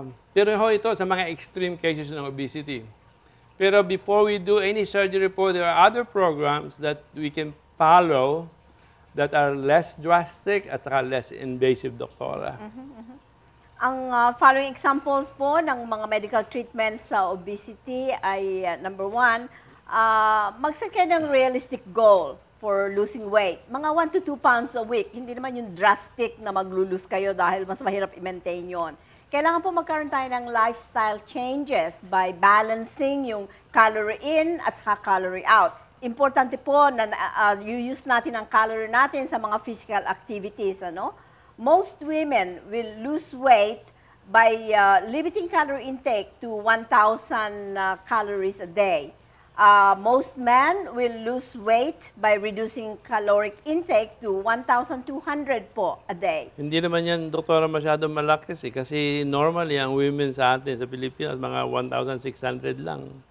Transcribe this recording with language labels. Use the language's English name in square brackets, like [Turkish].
[Filipino] Pero ito sa mga extreme cases ng obesity. [English] Pero before we do any surgery po, there are other programs that we can follow that are less drastic [Filipino] at saka [English] less invasive, doktora. Ang following examples po ng mga medical treatments sa obesity ay number one, mag-set kayo ng realistic goal for losing weight. [Filipino] Mga 1 to 2 pounds a week. Hindi naman yung drastic na maglulus kayo dahil mas mahirap i-maintain yon. Kailangan po magkaroon tayo ng [English] lifestyle changes by balancing [Filipino] yung calorie in at saka calorie out. Importante po na use natin ang calorie natin sa mga physical activities. [English] Most women will lose weight by limiting calorie intake to 1,000 calories a day. Most men will lose weight by reducing caloric intake to 1,200 po a day. [Filipino] Hindi naman yan, doktora, masyadong malaki kasi normally ang women sa atin sa Pilipinas mga 1,600 lang.